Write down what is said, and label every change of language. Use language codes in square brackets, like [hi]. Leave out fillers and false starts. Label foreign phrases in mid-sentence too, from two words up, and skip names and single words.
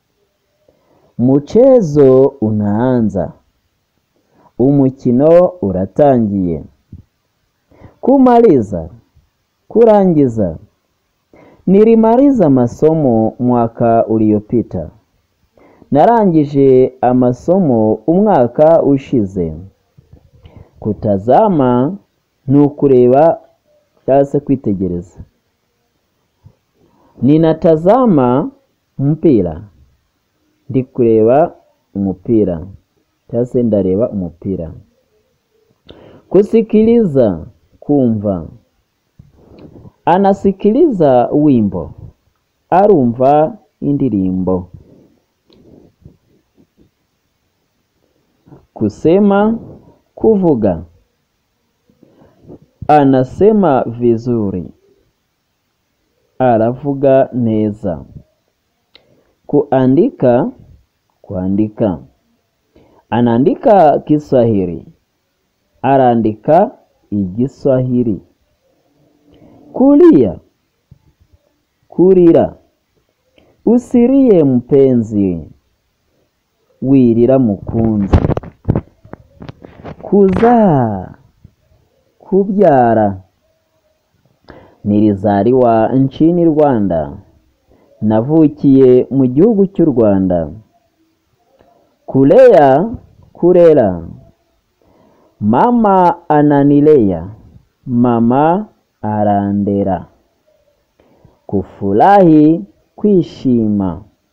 [sw] Mchezo unaanza. [rw] Umukino uratangiye. [sw] Kumaliza, kurangiza. Nilimaliza masomo mwaka uliopita. [rw] Narangije amasomo umwaka ushize. Kutazama ni ukureba cyangwa se kwitegereza. [sw] Ninatazama mpira. [rw] Ndi kureba umupira cyangwa se ndareba umupira. [sw] Kusikiliza, kumva. Anasikiliza wimbo. [rw] Arumva indirimbo. [sw] Kusema, kuvuga. Anasema vizuri. [rw] Aravuga neza. [sw] Kuandika, kuandika. Anaandika Kiswahili. [rw] Araandika Igiswahili. [sw] Kulia, kurira. Usirie mpenzi, [rw] wirira mukunzi. [sw] Kuzaa, kubyara. Nilizaliwa nchini Rwanda. [rw] Navukiye mu gihugu cy'u Rwanda. [sw] Kulea, kurera. Mama ananilea. [rw] Mama arandera. [sw] Kufurahi, kwishima.